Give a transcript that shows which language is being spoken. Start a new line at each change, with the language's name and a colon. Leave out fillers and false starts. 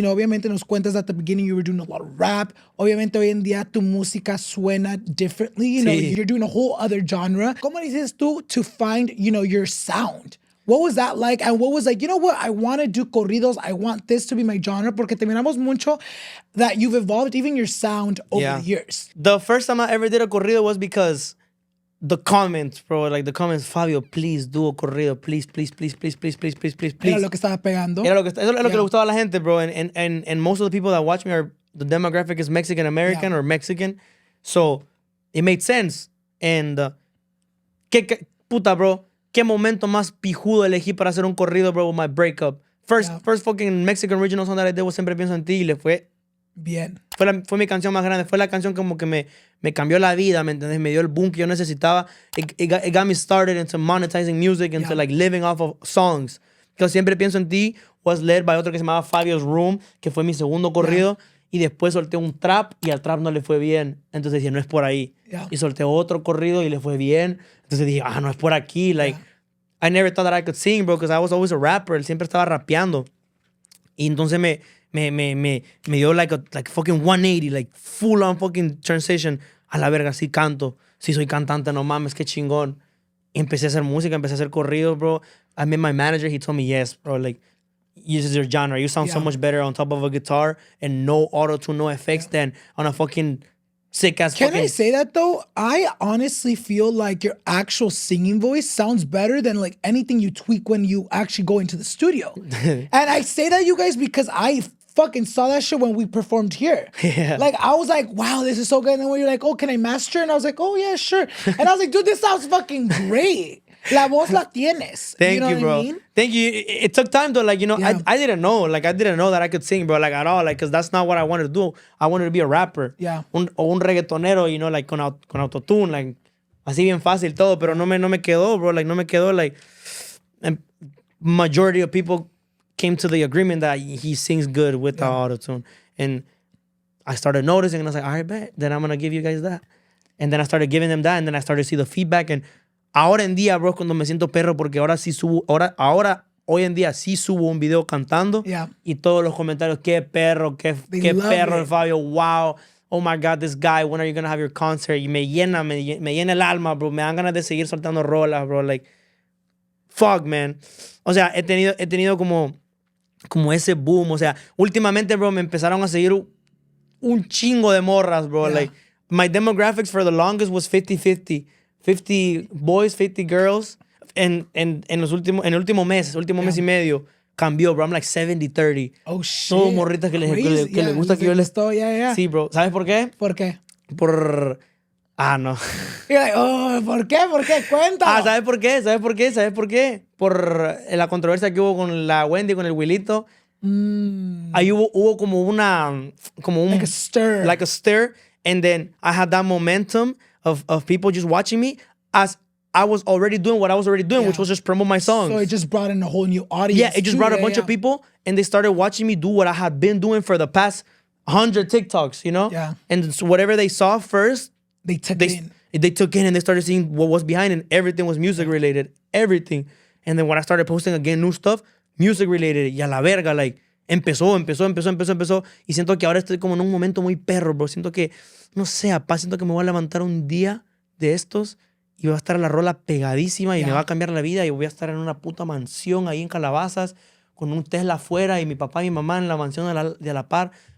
Spanish: Obviamente nos cuentas
English: at the beginning you were doing a lot of rap.
Spanish: Obviamente hoy en día tu música suena differently.
English: You're doing a whole other genre.
Spanish: ¿Cómo dices tú
English: to find, your sound? What was that like? And what was like, what? I want to do corridos. I want this to be my genre.
Spanish: Porque te miramos mucho
English: that you've evolved even your sound over the years. The first time I ever did a corrido was because the comments, bro, like the comments, Fabio, please do a corrido, please.
Spanish: Era lo que estaba pegando. Eso es lo que le gustaba a la gente, bro.
English: And most of the people that watch me the demographic is Mexican American or Mexican. So it made sense.
Spanish: And puta, bro, qué momento más pijudo elegí para hacer un corrido, bro,
English: with my breakup. First fucking Mexican original song that I did was Siempre Pienso en Ti
Spanish: y le fue bien. Fue mi canción más grande. Fue la canción como que me cambió la vida, ¿me entiendes? Me dio el boom que yo necesitaba.
English: It got me started into monetizing music, into like living off of songs.
Spanish: Que Siempre Pienso en Ti
English: was led by
Spanish: otro que se llamaba Fabio's Room, que fue mi segundo corrido. Y después solté un trap y al trap no le fue bien. Entonces dije, no es por ahí. Y solté otro corrido y le fue bien. Entonces dije, no es por aquí.
English: Like, I never thought that I could sing, bro, because I was always a rapper.
Spanish: Él siempre estaba rapeando. Y entonces me dio
English: like fucking 180, like full on fucking transition.
Spanish: A la verga, sí canto. Sí soy cantante, no mames, qué chingón. Y empecé a hacer música, empecé a hacer corridos, bro.
English: I met my manager, he told me, yes, bro, like, this is your genre. You sound so much better on top of a guitar and no auto-tune, no effects than on a fucking sick-ass Can fucking... I say that, though? I honestly feel like your actual singing voice sounds better than, like, anything you tweak when you actually go into the studio. And I say that, you guys, because I fucking saw that shit when we performed here. Yeah. Like, I was like, wow, this is so good. And then when you're like, oh, can I master? And I was like, oh, yeah, sure. And I was like, dude, this sounds fucking great.
Spanish: La voz la tienes.
English: Thank you, know bro. What I mean? Thank you. It took time though. Like, I didn't know. Like, I didn't know that I could sing, bro. Like, at all. Like, because that's not what I wanted to do. I wanted to be a rapper. Yeah.
Spanish: Un reggaetonero, like, con autotune. Like, así bien fácil todo. Pero no me quedó, bro. Like, no me quedó.
English: Like, and majority of people came to the agreement that he sings good with the autotune. And I started noticing, and I was like, all right, bet. Then I'm going to give you guys that. And then I started giving them that, and then I started to see the feedback.
Spanish: And ahora en día, bro, cuando me siento perro, porque ahora sí subo, hoy en día sí subo un video cantando. Y todos los comentarios, qué perro, qué perro el Fabio, wow.
English: Oh my God, this guy, when are you going to have your concert?
Spanish: Y me llena el alma, bro. Me dan ganas de seguir soltando rolas, bro. Like, fuck, man. O sea, he tenido como como ese boom. O sea, últimamente, bro, me empezaron a seguir un chingo de morras, bro.
English: Yeah. Like, my demographics for the longest was 50-50. 50 boys, 50 girls.
Spanish: En el último mes y medio, cambió, bro.
English: I'm like 70-30. Oh, shit.
Spanish: Todo morritas que les gusta que yo les...
English: Yeah.
Spanish: Sí, bro. ¿Sabes por qué? ¿Por qué? Por... no.
English: You're like, oh,
Spanish: ¿por qué? ¿Por qué? Cuéntalo. ¿Sabes por qué? ¿Sabes por qué? ¿Sabes por qué? Por la controversia que hubo con la Wendy, con el Willito. Ahí hubo como un...
English: Like a stir. Like a stir. And then I had that momentum of people just watching me as I was already doing what I was already doing, which was just promote my songs. So it just brought in a whole new audience. Yeah, it just brought a bunch of people, and they started watching me do what I had been doing for the past 100 TikToks, you know? Yeah. And so whatever they saw first, They took it in. they took in and they started seeing what was behind, and everything was music related. Everything. And then when I started posting again new stuff, music related.
Spanish: Y a la verga, like, empezó. Y siento que ahora estoy como en un momento muy perro, bro. Siento que, no sé, siento que me voy a levantar un día de estos y va a estar la rola pegadísima y me va a cambiar la vida y voy a estar en una puta mansión ahí en Calabazas con un Tesla afuera y mi papá y mi mamá en la mansión de la par.